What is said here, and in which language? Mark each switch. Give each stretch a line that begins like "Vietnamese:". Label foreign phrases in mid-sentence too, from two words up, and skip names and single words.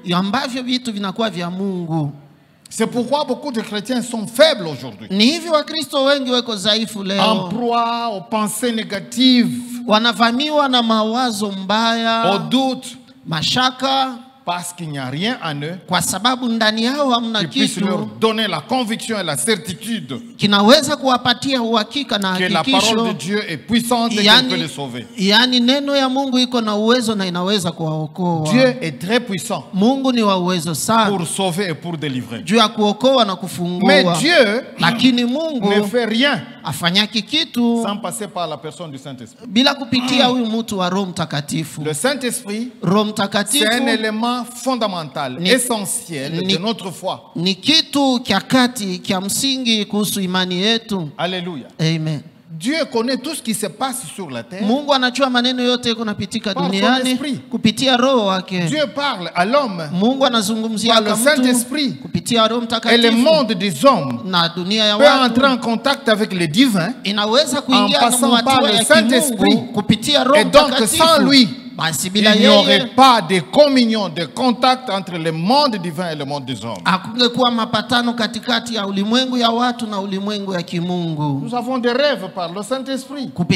French: C'est pourquoi beaucoup de chrétiens sont faibles aujourd'hui. En proie aux pensées négatives, aux doutes, Parce qu'il n'y a rien en eux
Swahili: kwa sababu ndani yao hamna
French: qui puisse
Swahili: kitu
French: leur donner la conviction et la certitude
Swahili: kinaweza kuwapatia uhakika na
French: que la parole de Dieu est puissante et qu'elle peut les sauver.
Swahili: Yani neno ya Mungu iko na uwezo na inaweza kuwaokoa.
French: Dieu est très puissant
Swahili: Mungu ni wa uwezo sana
French: pour sauver et pour délivrer.
Swahili: Juu ya kuokoa na kufungua.
French: Mais Dieu
Swahili: lakini Mungu
French: ne fait rien
Swahili: afanyaki kitu
French: sans passer par la personne du Saint-Esprit.
Swahili: Bila kupitia huyu mtu wa Roho Mtakatifu.
French: Le Saint-Esprit,
Swahili: Roho Mtakatifu,
French: c'est un élément fondamental, essentiel de notre foi.
Swahili: Ni kitu kia kati kia msingi kuhusu imani yetu.
French: Alléluia. Amen. Dieu connaît tout ce qui se passe sur la terre.
Swahili: Mungu anajua maneno yote yako napitika duniani kupitia roho wake.
French: Dieu parle à l'homme.
Swahili: Mungu anazungumzia
French: par le Saint-Esprit.
Swahili: Kupitia Roho Mtakatifu.
French: Et le monde des hommes
Swahili: na dunia ya
French: peut entrer en contact avec le divin en passant par le Saint-Esprit. Et donc sans lui, il n'y aurait pas de communion, de contact entre le monde divin et le monde des hommes. Nous avons des rêves par le Saint-Esprit.